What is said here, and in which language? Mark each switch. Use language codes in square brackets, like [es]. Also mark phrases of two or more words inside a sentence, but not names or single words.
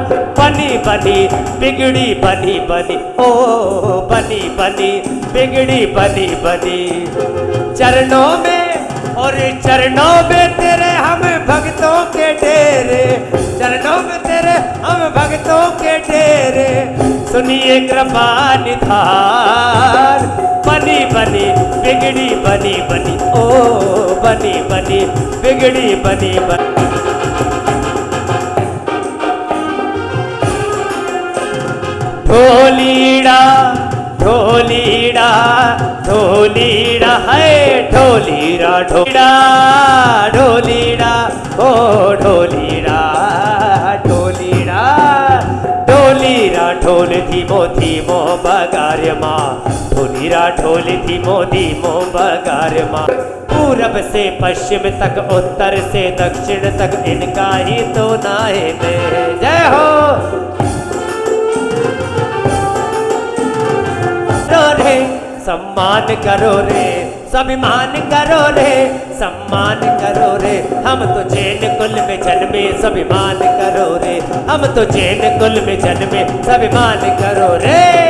[hi] बनी बनी बिगड़ी बनी बनी, ओ बनी बनी बिगड़ी बनी बनी, चरणों में और चरणों में तेरे हम भक्तों के डेरे, चरणों में तेरे हम भक्तों के डेरे, सुनिए कृपा निधान। बनी बनी बिगड़ी बनी बनी, ओ बनी बनी बिगड़ी बनी बनी। [gu] ઢોલીડા ઢોલીડા ઢોલીડા હે ઢોલીડા ઢોલીડા ઢોલીડા, ઓ ઢોલીડા ઢોલીડા ઢોલીડા, ઢોલ ધીમો ધીમો વગાડ માં, ઢોલીડા ઢોલ ધીમો ધીમો વગાડ માં। [hi] पूरब से पश्चिम तक उत्तर से दक्षिण तक इनका ही तो नाहे ने, जय हो। रे सम्मान करो रे, स्वाभिमान करो रे, सम्मान करो रे, हम तो जैन कुल में जन्मे, स्वाभिमान करो रे, हम तो जैन कुल में जन्मे, स्वाभिमान करो रे।